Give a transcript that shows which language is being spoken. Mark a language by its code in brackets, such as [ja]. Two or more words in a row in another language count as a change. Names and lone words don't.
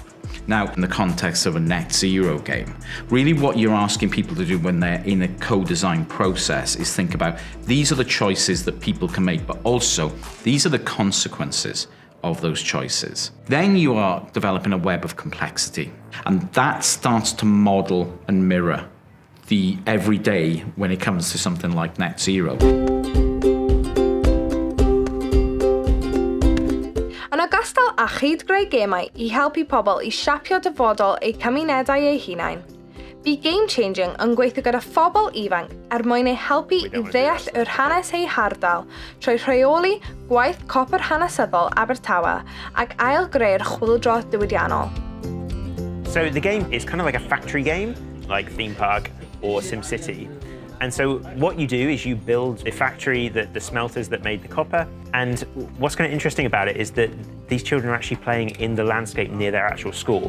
[en] Now, in the context of a net zero game, really what you're asking people to do when they're in a co-design process is think about these are the choices that people can make, but also these are the consequences of those choices. Then you are developing a web of complexity, and that starts to model and mirror the everyday when it comes to something like net zero. [cy] Yn ogystal â chyd-greu gemau I helpu pobl I siapio dyfodol eu cymunedau eu hunain, bu Game Changing yn gweithio gyda phobl ifanc mwyn eu helpu I ddeall yr hanes eu hardal trwy rheoli gwaith copr hanesyddol Abertawe ac ail-greu'r chwyldro diwydiannol. [en] So the game is kind of like a factory game, like Theme Park or SimCity. And so what you do is you build the factory, the smelters that made the copper. And what's kind of interesting about it is that these children are actually playing in the landscape near their actual school.